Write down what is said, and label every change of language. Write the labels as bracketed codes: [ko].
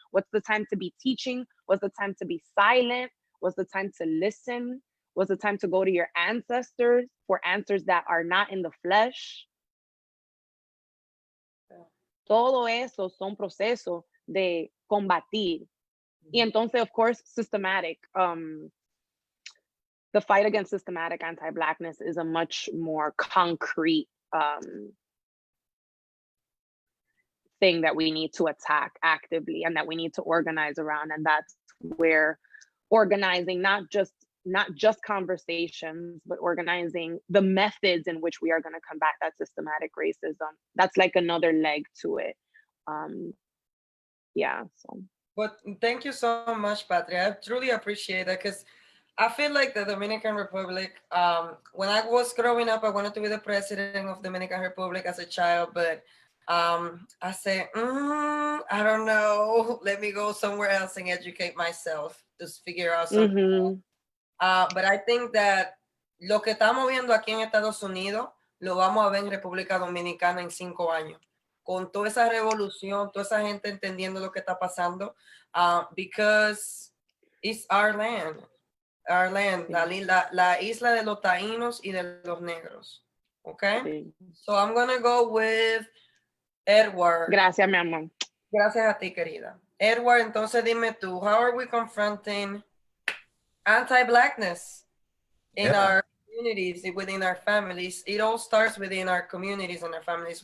[en] What's the time to be teaching? What's the time to be silent? What's the time to listen? Was the time to go to your ancestors for answers that are not in the flesh. [es] Todo eso son procesos de combatir. Y entonces, [en] of course, systematic. The fight against systematic anti-Blackness is a much more concrete thing that we need to attack actively and that we need to organize around. And that's where organizing not just conversations, but organizing the methods in which we are going to combat that systematic racism. That's like another leg to it. So. But thank you so much, Patria. I truly appreciate that because I feel like the Dominican Republic, when I was growing up, I wanted to be the president of Dominican Republic as a child, but I said, I don't know. Let me go somewhere else and educate myself to figure out something. But I think that [es] lo que estamos viendo aquí en Estados Unidos, lo vamos a ver en República Dominicana en 5 años. Con toda esa revolución, toda esa gente entendiendo lo que está pasando, [en] because it's our land, [es] la isla de los taínos y de los negros. [en] Okay? So I'm gonna go with Edward. [es] Gracias, mi amor. Gracias a ti, querida. [en] Edward, [es] entonces dime tú, [en] how are we confronting anti-Blackness in our communities, within our families? It all starts within our communities and our families.